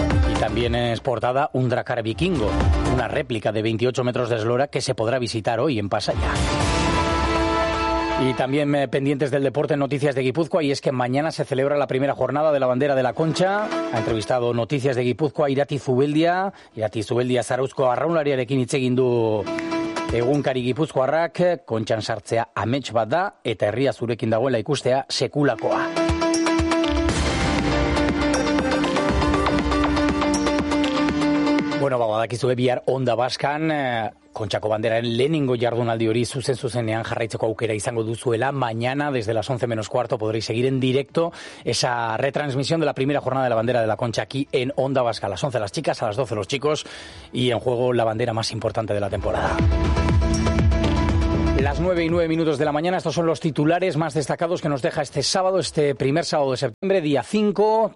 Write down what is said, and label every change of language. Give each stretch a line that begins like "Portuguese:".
Spanish: Y también es portada un Dracar vikingo, una réplica de 28 metros de eslora que se podrá visitar hoy en Pasaya. Y también pendientes del deporte, Noticias de Guipúzcoa, y es que mañana se celebra la primera jornada de la Bandera de la Concha. Ha entrevistado Noticias de Guipúzcoa Irati Zubeldia.
Basque: Irati Zubeldia Zarauzko arraunlariarekin hitz egin du egunkari Guipuzkoarrak. Kontxan sartzea amets bat da eta herria zurekin dagoela ikustea sekulakoa. Bueno, badakizue bihar Onda Baskan Kontxako Banderaren lehenengo jardunaldi hori zuzen-zuzenean jarraitzeko aukera izango duzuela.
Spanish: Mañana, desde las 11 menos cuarto, podréis seguir en directo esa retransmisión de la primera jornada de la Bandera de la Concha aquí en Onda Vasca. A las 11 las chicas, a las 12 los chicos y en juego la bandera más importante de la temporada. Las 9 y 9 minutos de la mañana, estos son los titulares más destacados que nos deja este sábado, este primer sábado de septiembre, día 5.